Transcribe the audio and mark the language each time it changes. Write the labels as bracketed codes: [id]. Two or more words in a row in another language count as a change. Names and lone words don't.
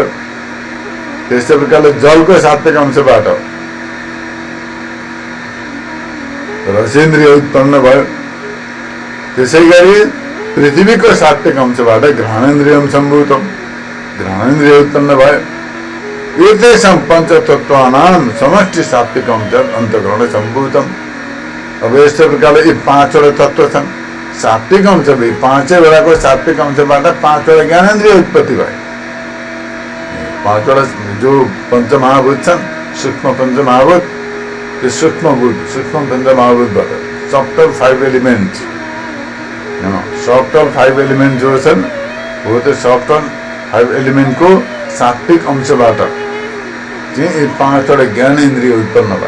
[ne] त्यसै प्रकारले जलको सात्विक अंशबाट रसेन्द्रिय उत्पन्न भयो। त्यसै गरी पृथ्वीको सात्विक अंशबाट [sa] घ्राणेन्द्रियम सम्भूतम, [ne] घ्राणेन्द्रिय उत्पन्न भयो। [sa] एतेषां पञ्चतत्त्वानां समष्टि सात्विक अंश अन्तःकरण सम्भूतम। [ne] अब यस्तै प्रकारले यी 5वटा तत्त्व छन्। सात्विक अंश 5वटाको सात्विक अंशबाट 5वटा ज्ञानेन्द्रिय उत्पत्ति भयो। 5वटा जो पञ्चमहाभूत छन्, सूक्ष्म पञ्चमहाभूत, त्यो सूक्ष्म पञ्चमहाभूतबाट [en] subtle 5 element, subtle 5 element [ne] जो छन् हो त्यो [en] subtle 5 element [ne] सात्विक अंशबाट चाहिँ यी 5वटा ज्ञानेन्द्रिय उत्पन्न भयो।